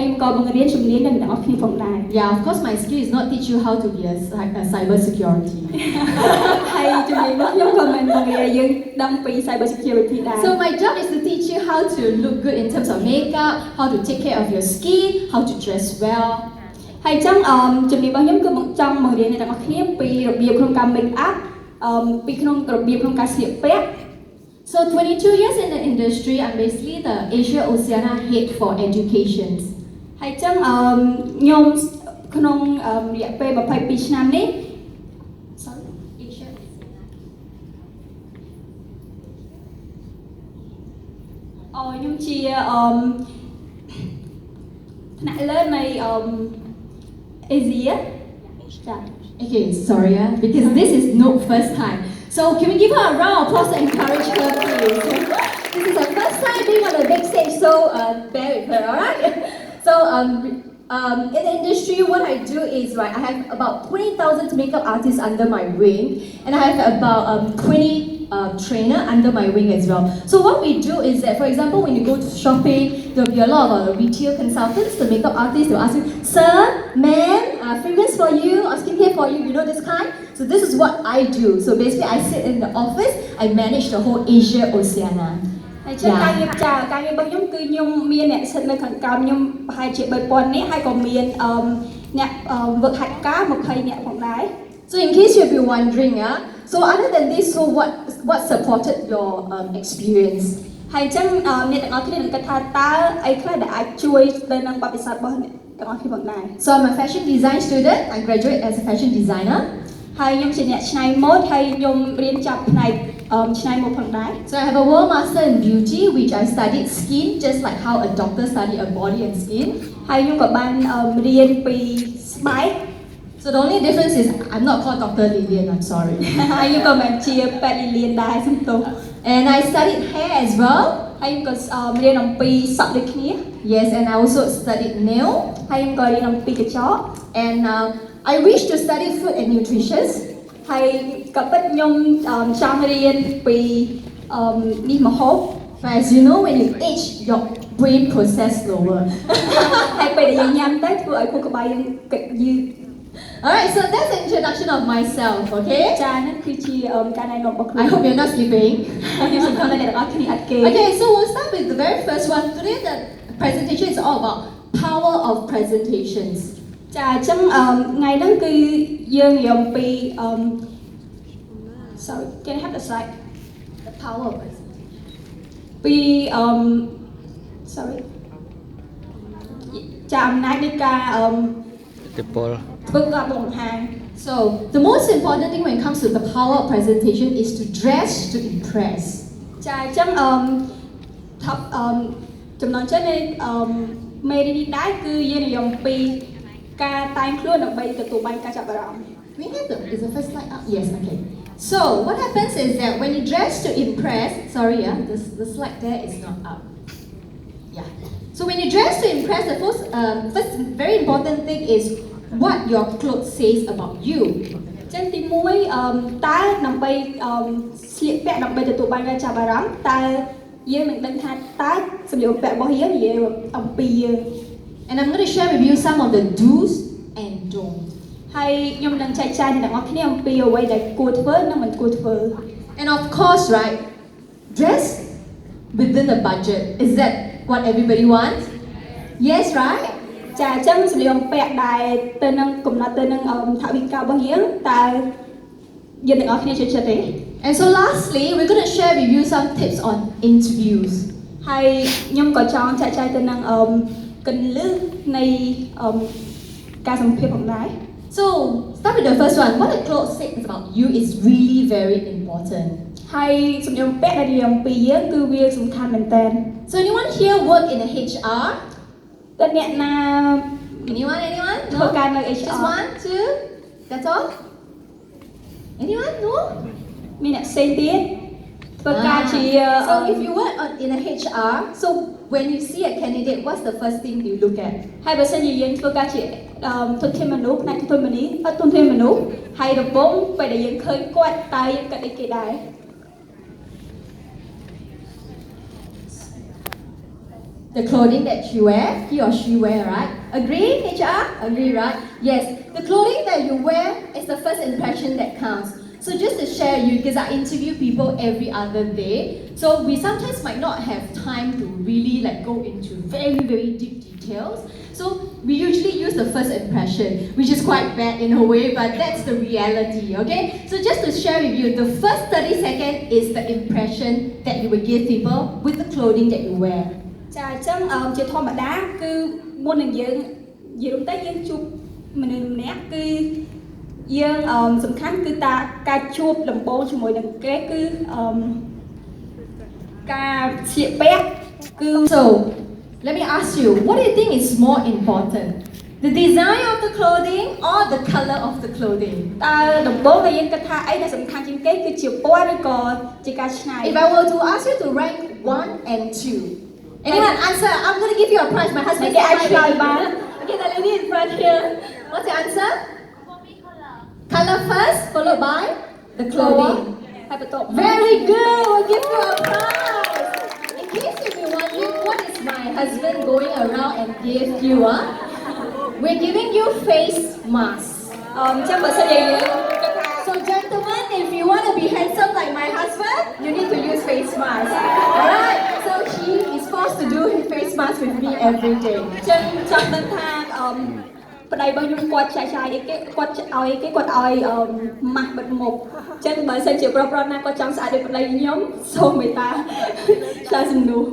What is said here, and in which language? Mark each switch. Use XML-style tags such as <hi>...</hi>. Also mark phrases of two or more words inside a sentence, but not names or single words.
<en>Yeah, of course my skill is not teach you how to be a cyber security. So my job is to teach you how to look good in terms of makeup, how to take care of your skin, how to dress well.</en> <km>ហើយអញ្ចឹងជំនាញរបស់ខ្ញុំគឺចង់បង្រៀនអ្នកទាំងអស់គ្នាពីរបៀបក្នុងការ</km> <en>make up</en> <km>ពីក្នុងរបៀបក្នុងការស្លៀកពាក់</km> <en>So 22 years in the industry, I'm basically the Asia Oceania head for education.</en> <km>ហើយអញ្ចឹងខ្ញុំក្នុងរយៈពេល22ឆ្នាំនេះ sorry Asia ខ្ញុំជាថ្នាក់លើនៃAsia ចា</km> <en>Okay, sorry, because this is no first time. So can we give her a round of applause to encourage her, please? This is her first time being on the big stage, so bear with her, alright? So in the industry, what I do is, right, I have about 20,000 makeup artists under my wing, and I have about 20 trainer under my wing as well. So what we do is that, for example, when you go to shopping, there will be a lot of retail consultants, the makeup artists, they'll ask you, sir, ma'am, fragrance for you, or skincare for you, you know this kind? So this is what I do. So basically, I sit in the office, I manage the whole Asia Oceania.</en> <km>ហើយចឹងការងាររបស់ខ្ញុំគឺខ្ញុំមានអ្នកសិទ្ធិនៅខាងក្រោមខ្ញុំប្រហែលជា3000នាក់ហើយក៏មានអ្នកវឹកហាត់ការ20នាក់ផងដែរ</km> <en>So in case you've been wondering, so other than this, so what supported your experience?</en> <km>ហើយអញ្ចឹងអ្នកទាំងអស់គ្នានឹងគិតថាតើអីខ្លះដែលអាចជួយទៅនឹងបទពិសោធន៍របស់អ្នកទាំងអស់គ្នាផងដែរ</km> <en>So I'm a fashion design student. I graduate as a fashion designer.</en> <km>ហើយខ្ញុំជាអ្នកច្នៃម៉ូដហើយខ្ញុំរៀនចប់ផ្នែកច្នៃម៉ូដផងដែរ</km> <en>So I have a World Master in Beauty, which I studied skin, just like how a doctor studied a body and skin.</en> <km>ហើយខ្ញុំក៏បានរៀនពីស្បែក</km> <en>So the only difference is I'm not called Dr. Lillian, I'm sorry.</en> <km>ហើយខ្ញុំក៏មិនជាពេទ្យលៀនដែរសំទោស</km> <en>And I studied hair as well.</en> <km>ហើយខ្ញុំក៏រៀនអំពីសក់ដូចគ្នា</km> <en>Yes, and I also studied nail.</en> <km>ហើយខ្ញុំក៏រៀនអំពីកញ្ចក់</km> <en>And I wish to study food and nutrition.</en> <km>ហើយក៏ពិតខ្ញុំចង់រៀនពីនេះម្ហូប</km> <en>But as you know, when you age, your brain process slower.</en> <km>ហើយពេលដែលយើងញ៉ាំទៅធ្វើឲ្យខួរក្បាលយើងគិតយឺត</km> <en>Alright, so that's the introduction of myself, okay?</en> <km>ចាហ្នឹងគឺជាការណែនាំរបស់ខ្លួន</km> <en>I hope you're not sleeping.</en> <km>ខ្ញុំសង្ឃឹមថាអ្នកទាំងអស់គ្នាអត់គេ</km> <en>Okay, so we'll start with the very first one. Today the presentation is all about power of presentations.</en> <km>ចាអញ្ចឹងថ្ងៃហ្នឹងគឺយើងនិយាយអំពី</km> <en>sorry can I have the slide The power of presentation.</en> <km>ពី sorry ចាអំណាចនៃការធ្វើការបង្ហាញ</km> <en>So the most important thing when it comes to the power of presentation is to dress to impress.</en> <km>ចាអញ្ចឹងtop ចំណងចិត្តនៃមេរៀននេះដែរគឺយើងនិយាយអំពីការតែងខ្លួនដើម្បីទទួលបានការចាប់អារម្មណ៍</km> <en>We have is the first slide up? Yes, okay. So what happens is that when you dress to impress, sorry, the slide there is not up. Yeah. So when you dress to impress, the first very important thing is what your clothes says about you.</en> <km>ចឹងទី1តើដើម្បីស្លៀកពាក់ដើម្បីទទួលបានការចាប់អារម្មណ៍តើយើងនឹងដឹងថាតើសម្លៀកបំពាក់របស់យើងនិយាយអំពីយើង</km> <en>And I'm going to share with you some of the do's and don'ts.</en> <km>ហើយខ្ញុំនឹងចែកចាយអ្នកទាំងអស់គ្នាអំពីអ្វីដែលគួរធ្វើនិងមិនគួរធ្វើ</km> <en>And of course, right, dress within the budget. Is that what everybody wants? Yes, right?</en> <km>ចាអញ្ចឹងសម្លៀកបំពាក់ដែលទៅនឹងកំណត់ទៅនឹងថវិការបស់យើងតើយើងទាំងអស់គ្នាចូលចិត្តទេ</km> <en>And so lastly, we're going to share with you some tips on interviews.</en> <km>ហើយខ្ញុំក៏ចង់ចែកចាយទៅនឹងគន្លឹះនៃការសម្ភាសន៍ផងដែរ</km> <en>So start with the first one. What the clothes say about you is really very important.</en> <km>ហើយសម្លៀកបំពាក់ដែលនិយាយអំពីយើងគឺវាសំខាន់មែនតើ</km> <en>So anyone here work in a HR?</en> <km>តើអ្នកណា</km> <en>Anyone?</en> <km>ធ្វើការនៅ</km> <en>Just HR one, two. That's all. Anyone? No.</en> <km>មានអ្នកផ្សេងទៀតធ្វើការជា</km> <en>So if you work in a HR, so when you see a candidate, what's the first thing you look at?</en> <km>ហើយបើសិនជាយើងធ្វើការជាទុនធានមនុស្សផ្នែកទុនធានមនុស្សហើយរំពងពេលដែលយើងឃើញគាត់តើយើងគិតអីគេដែរ</km> <en>The clothing that you wear, he or she wear, right? Agree, HR? Agree, right? Yes. The clothing that you wear is the first impression that counts. So just to share you, because I interview people every other day, so we sometimes might not have time to really like go into very, very deep details. So So we usually use the first impression, which is quite bad in a way, but that's the reality, okay? So just to share with you, the first 30 seconds is the impression that you will give people with the clothing that you wear.</en> <km>ចាអញ្ចឹងជាធម្មតាគឺមុននឹងយើងនិយាយទៅយើងជួបមនុស្សម្នាក់គឺយើងសំខាន់គឺការជួបដំបូងជាមួយនឹងគេគឺការស្លៀកពាក់គឺ</km> <en>So let me ask you, what do you think is more important? The design of the clothing or the color of the clothing?</en> <km>តើដំបូងដែលយើងគិតថាអីដែលសំខាន់ជាងគេគឺជាពណ៌ឬក៏ជាការច្នៃ</km> <en>If I were to ask you to rank 1 and 2, anyone answer? I'm going to give you a prize. My husband Okay, I said try, my man. Okay, the lady in front here. What's your answer? Color first, followed by the clothing.</en> <km>ហើយបន្ទាប់</km> <en>Very good. We'll give you a prize. In case you've been wondering what is my husband going around and give you, we're giving you face mask.</en> <km>អញ្ចឹងបើសិនជាយើងគិតថា</km> <en>So gentlemen, if you want to be handsome like my husband, you need to use face mask. Alright? So he is forced to do his face mask with me every day.</en> <km>អញ្ចឹងចង់ដឹងថាប្តីរបស់ខ្ញុំគាត់ចាយអីគេគាត់ឲ្យអីគេគាត់ឲ្យម៉ាស់បិទមុខអញ្ចឹងបើសិនជាប្រុសៗណាគាត់ចង់ស្អាតដូចប្តីខ្ញុំសូមមេត្តាឆ្លើយសំណួរ</km>